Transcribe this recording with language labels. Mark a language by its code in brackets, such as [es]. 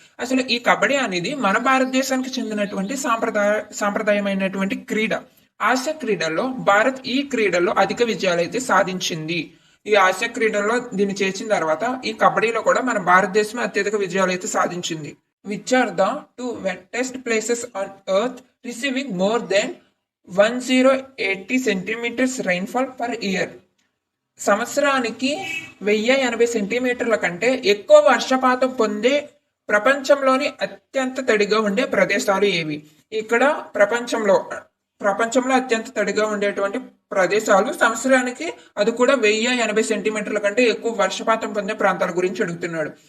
[te] అసలు ఈ కబడ్డీ అనేది మన భారతదేశానికి చెందినటువంటి సాంప్రదాయమైనటువంటి క్రీడ. ఆసియా క్రీడల్లో భారత్ ఈ క్రీడల్లో అధిక విజయాలు అయితే సాధించింది. ఈ ఆసియా క్రీడల్లో దీన్ని చేర్చిన తర్వాత ఈ కబడ్డీలో కూడా మన భారతదేశమే అత్యధిక విజయాలు అయితే సాధించింది. [en] Which are the two wettest places on earth receiving more than 1080 centimeters rainfall per year? [te] సంవత్సరానికి 1080 సెంటీమీటర్ల కంటే ఎక్కువ వర్షపాతం పొందే ప్రపంచంలోని అత్యంత తడిగా ఉండే ప్రదేశాలు ఏవి? ఇక్కడ ప్రపంచంలో అత్యంత తడిగా ఉండేటువంటి ప్రదేశాలు, సంవత్సరానికి అది కూడా 1080 సెంటీమీటర్ల కంటే ఎక్కువ వర్షపాతం పొందే ప్రాంతాల గురించి అడుగుతున్నాడు.